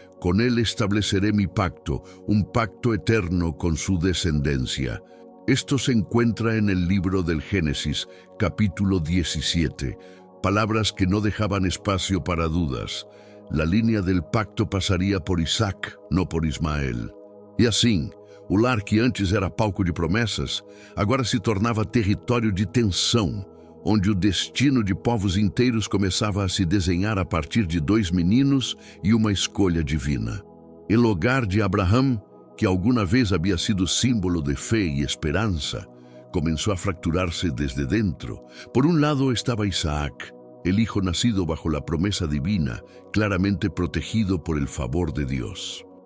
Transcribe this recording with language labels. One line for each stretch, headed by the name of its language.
Spanish: Con él estableceré mi pacto, un pacto eterno con su descendencia. Esto se encuentra en el libro del Génesis, capítulo 17. Palabras que no dejaban espacio para dudas. La línea del pacto pasaría por Isaac, no por Ismael.
Portuguese: E assim, o lar que antes era palco de promessas, agora se tornava território de tensão, onde o destino de povos inteiros começava a se desenhar a partir de dois meninos e uma escolha divina.
Spanish: El hogar de Abraham, que alguna vez había sido símbolo de fe y esperanza, comenzó a fracturarse desde dentro. Por un lado estaba Isaac, el hijo nacido bajo la promesa divina, claramente protegido por el favor de Dios.